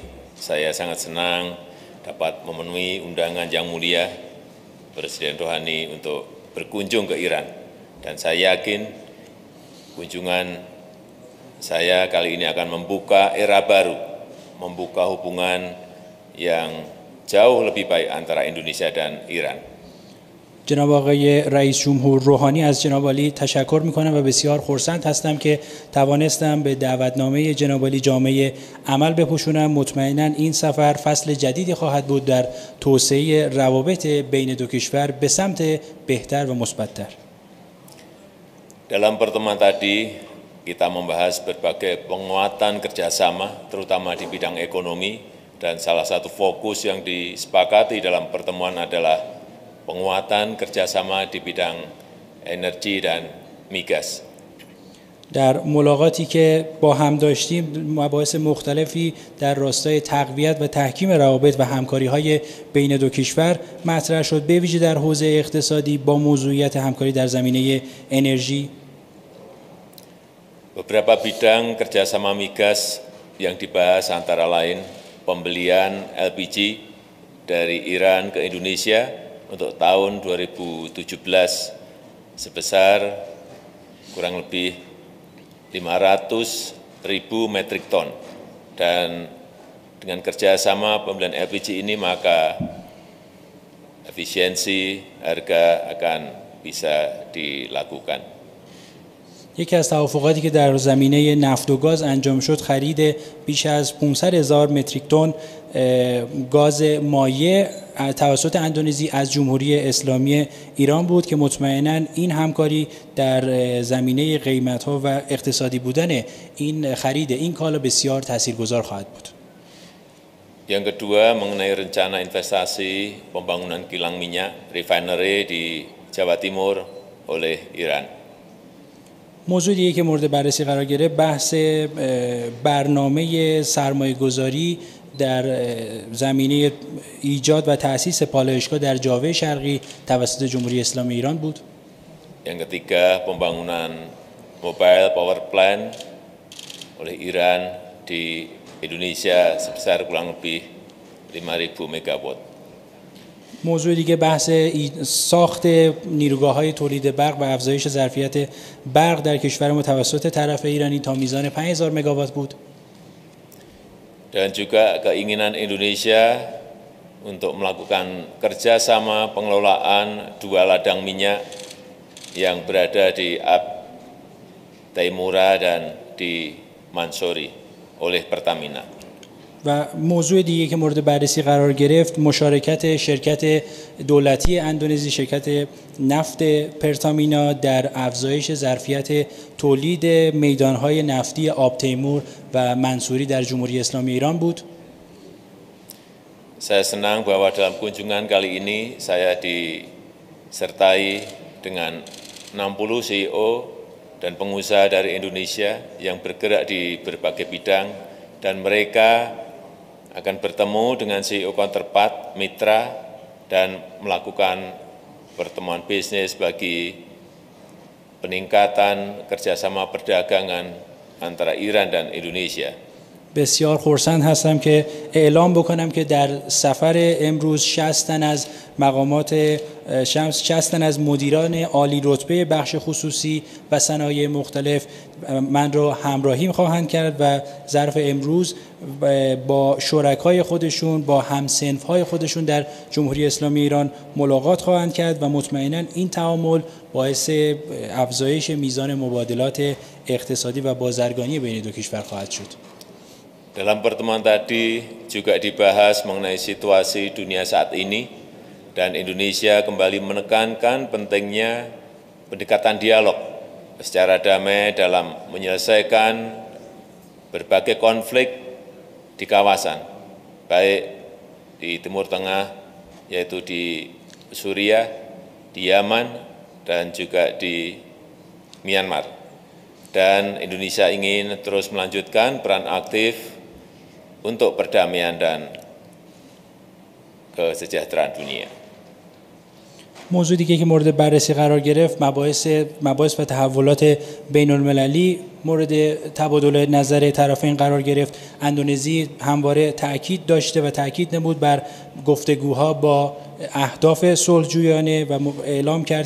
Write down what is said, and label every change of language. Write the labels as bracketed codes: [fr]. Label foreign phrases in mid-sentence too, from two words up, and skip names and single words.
[id] Saya sangat senang dapat memenuhi undangan Yang Mulia Presiden Rouhani untuk berkunjung ke Iran. Dan saya yakin kunjungan saya kali ini akan membuka era baru, membuka hubungan yang jauh lebih baik antara Indonesia dan Iran. [fa] جناب آقای رئیس جمهور روحانی، از جناب عالی تشکر میکنم و بسیار خرسند هستم که توانستم به دعوتنامه جناب عالی جامه عمل بپوشونم. مطمئنا این سفر فصل جدیدی خواهد بود در توسعه روابط بین دو کشور به سمت بهتر و مثبت‌تر. [id] Dalam pertemuan tadi kita membahas berbagai penguatan kerjasama, terutama di bidang ekonomi, dan salah satu fokus yang disepakati dalam pertemuan adalah penguatan kerjasama di bidang energi dan migas. [fa] در ملاقاتی که با هم داشتیم مباحث مختلفی در راستای تقویت و تحکیم روابط و همکاری‌های بین دو کشور مطرح شد، به ویژه در حوزه اقتصادی با موضوعیت همکاری در زمینه انرژی. [id] Beberapa bidang kerjasama migas yang dibahas antara lain pembelian LPG dari Iran ke Indonesia untuk tahun 2017 sebesar kurang lebih 500.000 metrik ton. Dan dengan kerjasama pembelian LPG ini maka efisiensi harga akan bisa dilakukan. [fa] یکی از توافقاتی که در زمینه نفت و گاز انجام شد خرید بیش از 500,000 متریک تن گاز مایع توسط اندونزی از جمهوری اسلامی ایران بود که مطمئناً این همکاری در زمینه قیمت‌ها و اقتصادی بودن این خرید این کالا بسیار تاثیرگذار خواهد بود. [id] Yang kedua mengenai rencana investasi pembangunan kilang minyak refinery di Jawa Timur oleh Iran. [fa] موضوع دیگه که مورد بررسی قرار گرفت بحث برنامه سرمایه‌گذاری در زمینه ایجاد و تأسیس پالایشگاه در جاوه شرقی توسط جمهوری اسلامی ایران بود. [id] Yang ketiga pembangunan [en] mobile power plant [id] oleh Iran di Indonesia sebesar kurang lebih 5.000 megawatt. [fa] موضوع دیگه بحث ساخت نیروگاه‌های تولید برق و افزایش ظرفیت برق در کشور ما توسط طرف ایرانی تا میزان 5,000 مگاوات بود. [id] Dan juga keinginan Indonesia untuk melakukan kerjasama pengelolaan 2 ladang minyak yang berada di Taimura dan di Mansuri oleh Pertamina. [fa] و موضوع دیگه که مورد بررسی قرار گرفت مشارکت شرکت دولتی اندونزی شرکت نفت پرتامینا در افزایش ظرفیت تولید میدانهای نفتی آب تیمور و منصوری در جمهوری اسلامی ایران بود. [id] Saya senang bahwa dalam kunjungan kali ini saya disertai dengan 60 CEO dan pengusaha dari Indonesia yang bergerak di berbagai bidang dan mereka akan bertemu dengan [en] CEO counterpart, [id] mitra, dan melakukan pertemuan bisnis bagi peningkatan kerjasama perdagangan antara Iran dan Indonesia. [fa] بسیار خرسند هستم که اعلام بکنم که در سفر امروز 60 تن از مقامات 60 تن از مدیران عالی رتبه بخش خصوصی و صنایع مختلف من را همراهی خواهند کرد و ظرف امروز با شرکای خودشون، با همصنف‌های خودشون در جمهوری اسلامی ایران ملاقات خواهند کرد و مطمئناً این تعامل باعث افزایش میزان مبادلات اقتصادی و بازرگانی بین دو کشور خواهد شد. [id] Dalam pertemuan tadi juga dibahas mengenai situasi dunia saat ini dan Indonesia kembali menekankan pentingnya pendekatan dialog secara damai dalam menyelesaikan berbagai konflik di kawasan, baik di Timur Tengah, yaitu di Suriah, di Yaman, dan juga di Myanmar. Dan Indonesia ingin terus melanjutkan peran aktif untuk perdamaian dan kesejahteraan dunia. [fa] موضوع دیگه که مورد بررسی قرار گرفت مباحث و تحولات بین المللی مورد تبادل نظر طرفین قرار گرفت. اندونزی همواره تأکید داشته و تأکید نمود بر گفتگوها با اهداف صلح‌جویانه و اعلام کرد